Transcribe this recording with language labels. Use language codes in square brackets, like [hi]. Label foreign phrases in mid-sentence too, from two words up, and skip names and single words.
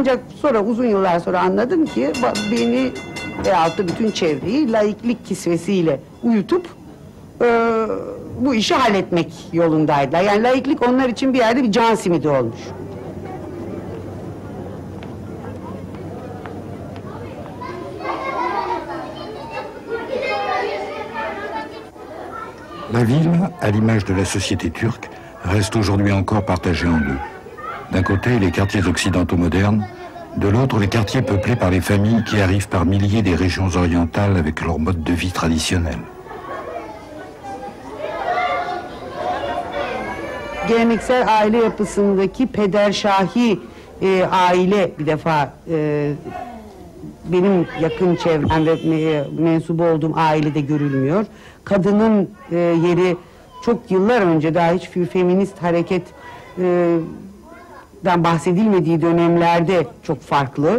[tr] Ancak sonra uzun yıllar sonra anladım ki beni veyahut da bütün çevreyi laiklik kisvesiyle uyutup bu işi halletmek yolundaydılar. Yani laiklik onlar için bir yerde bir can simidi olmuş. [fr] La ville, à l'image de la société turque, reste aujourd'hui encore partagée en deux. D'un côté, les quartiers occidentaux modernes, de l'autre, les quartiers peuplés par les familles qui arrivent par milliers des régions orientales avec leur mode de vie traditionnel. [tr] Geleneksel aile yapısındaki pederşahi aile bir defa benim yakın çevrem ve mensubu olduğum ailede görülmüyor. Kadının yeri çok yıllar önce daha hiç feminist hareketten bahsedilmediği dönemlerde çok farklı.